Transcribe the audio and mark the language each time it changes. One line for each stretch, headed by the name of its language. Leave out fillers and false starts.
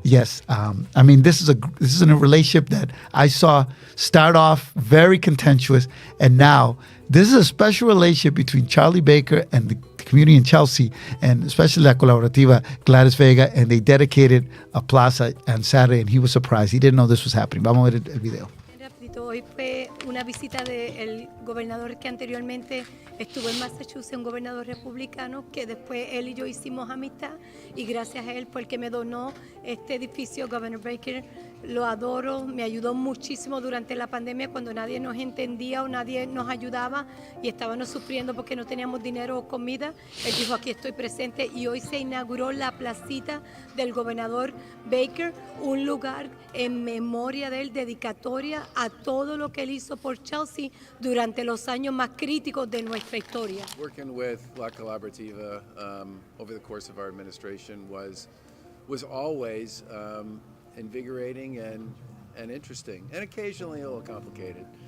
English: Yes, I mean this is a relationship that I saw start off very contentious, and now this is a special relationship between Charlie Baker and the community in Chelsea, and especially La Colaborativa, Gladys Vega, and they dedicated a plaza on Saturday, and he was surprised. He didn't know this was happening.
Spanish: Vamos a ver el video. Rapidito, hoy fue una visita del gobernador que anteriormente estuvo en Massachusetts, un gobernador republicano, que después él y yo hicimos amistad, y gracias a él porque me donó este edificio, Governor Baker. Lo adoro, me ayudó muchísimo durante la pandemia cuando nadie nos entendía o nadie nos ayudaba y estábamos sufriendo porque no teníamos dinero o comida. Él dijo, aquí estoy presente, y hoy se inauguró la placita del gobernador Baker, un lugar en memoria de él, dedicatoria a todo lo que él hizo por Chelsea durante los años más críticos de nuestra historia.
English: Working with La Colaborativa over the course of our administration was always invigorating and interesting, and occasionally a little complicated.